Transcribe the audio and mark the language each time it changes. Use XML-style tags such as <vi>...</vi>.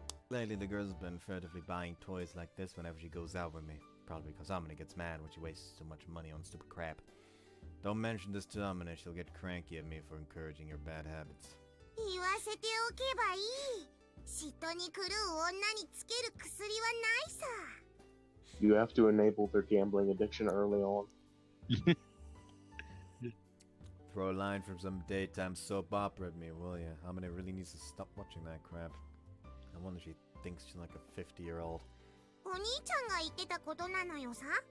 <en>Lately, the girl's been furtively buying toys like this whenever she goes out with me. Probably because Amina gets mad when she wastes too much money on stupid crap. Don't mention this to Amina, she'll get cranky at me for encouraging her bad habits.</en> <ja>言わせておけばいい嫉妬に狂う女につける薬はないさ</ja> <en>you have to enable their gambling addiction early on. Throw a line from some daytime soap opera at me, will ya? Amina really needs to stop watching that crap. I wonder if she thinks she's like a 50-year-old.</en> <ja>お兄ちゃんが言ってたことなのよさ</ja>